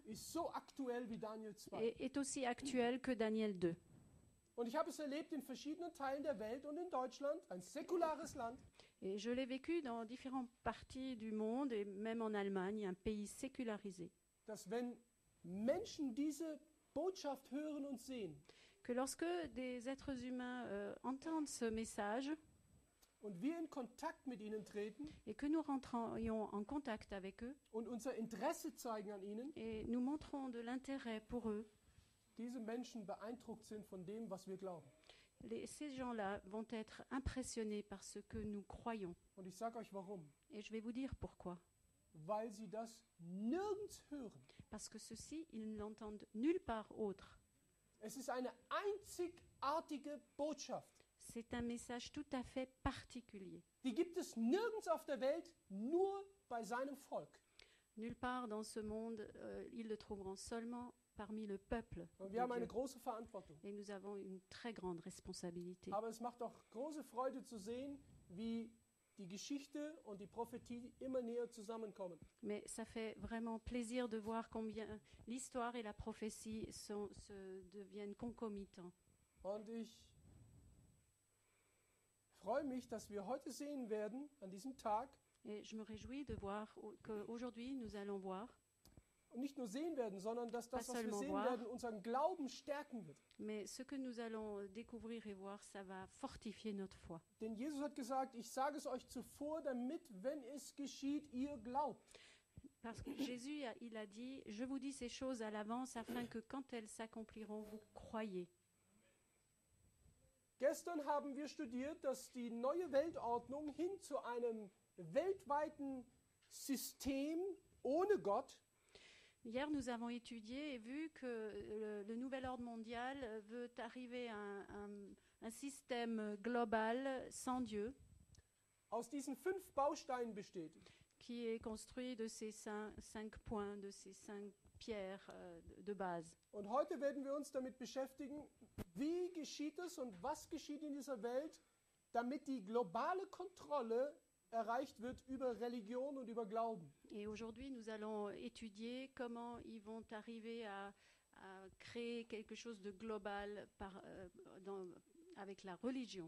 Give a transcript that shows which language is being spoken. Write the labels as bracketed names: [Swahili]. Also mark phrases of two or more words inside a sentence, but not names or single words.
[German] ist so aktuell wie Daniel 2. [French] est aussi actuelle que Daniel 2. [German] Und ich habe es erlebt in verschiedenen Teilen der Welt und in Deutschland, ein säkulares Land, [French] Et je l'ai vécu dans différentes parties du monde et même en Allemagne, un pays sécularisé. [German] dass wenn Menschen diese Botschaft hören und sehen [French] Que lorsque des êtres humains entendent ce message [German] und wir in Kontakt mit ihnen treten [French] et que nous rentrions en contact avec eux [German] und unser Interesse zeigen an ihnen, [French] et nous montrons de l'intérêt pour eux, [German] diese Menschen beeindruckt sind von dem, was wir glauben. [French] ces gens-là vont être impressionnés par ce que nous croyons. [German] Und ich sage euch warum. [French] Et je vais vous dire pourquoi. [German] Weil sie das nirgends hören. [French] Parce que ceux-ci, ils ne l'entendent nulle part autre. [German] Es ist eine einzigartige Botschaft. [French] C'est un message tout à fait particulier. [German] Die gibt es nirgends auf der Welt, nur bei seinem Volk. [French] Nulle part dans ce monde, ils le trouveront seulement parmi le peuple. [German] Und [French] de [German] wir haben eine [French] Dieu. [German] große Verantwortung. [French] Et nous avons une très grande responsabilité. [German] Aber es macht auch große Freude zu sehen, wie die Geschichte und die Prophetie immer näher zusammenkommen. [French] Mais ça fait vraiment plaisir de voir combien l'histoire et la prophétie deviennent concomitants. [German] Und ich freue mich, dass wir heute sehen werden, an diesem Tag, [French] Et je me réjouis de voir qu'aujourd'hui, nous allons voir, [German] und nicht nur sehen werden, sondern dass das, [French] Pas [German] was wir [French] seulement [German] sehen [French] voir. [German] werden, unseren Glauben stärken wird. [French] mais ce que nous allons découvrir et voir, ça va fortifier notre foi. [German] Denn Jesus hat gesagt, ich sage es euch zuvor, damit, wenn es geschieht, ihr glaubt. [French] Parce que Jésus, il a dit, je vous dis ces choses à l'avance afin que quand elles s'accompliront, vous croyez. [German] Gestern haben wir studiert, dass die neue Weltordnung hin zu einem weltweiten System ohne Gott [French] Hier, nous avons étudié et vu que le nouvel ordre mondial veut arriver à un système global sans Dieu, [German] aus diesen 5 Bausteinen besteht. [French] qui est construit de ces cinq points, de ces 5 pierres de base. [German] Und heute werden wir uns damit beschäftigen, wie geschieht es und was geschieht in dieser Welt, damit die globale Kontrolle erreicht wird über Religion und über Glauben. [French] Et aujourd'hui, nous allons étudier comment ils vont arriver à créer quelque chose de global avec la religion.